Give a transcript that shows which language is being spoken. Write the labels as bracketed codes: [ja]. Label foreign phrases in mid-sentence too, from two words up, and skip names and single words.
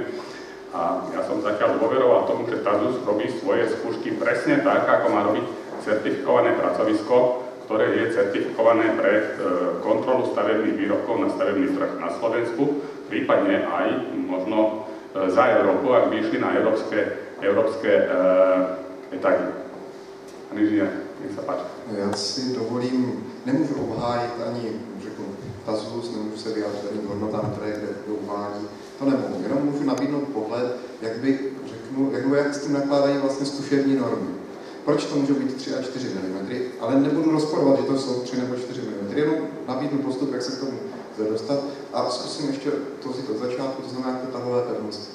[sk] A ja som zatiaľ dôveroval tomu, že Tazus robí svoje skúšky presne tak, ako má robiť certifikované pracovisko, ktoré je certifikované pre kontrolu stavebných výrobkov na stavebný trh na Slovensku, prípadne aj možno za Európu, ak by išli na európske etagy. Pán inžinier, nech sa páči. [cs] Já si dovolím, nemůžu obhájit ani, řeknu, Tazus, nemůžu se vyjádřit ani k hodnotám, které kde uvádí. To nemohu, jenom můžu nabídnout pohled, jak s tím nakládají vlastně zkušební normy. Proč to může být 3 a 4 mm, ale nebudu rozporovat, že to jsou 3 nebo 4 mm, jenom nabídnu postup, jak se k tomu dostat a zkusím ještě to vzít od začátku, to znamená ty tahové pevnosti.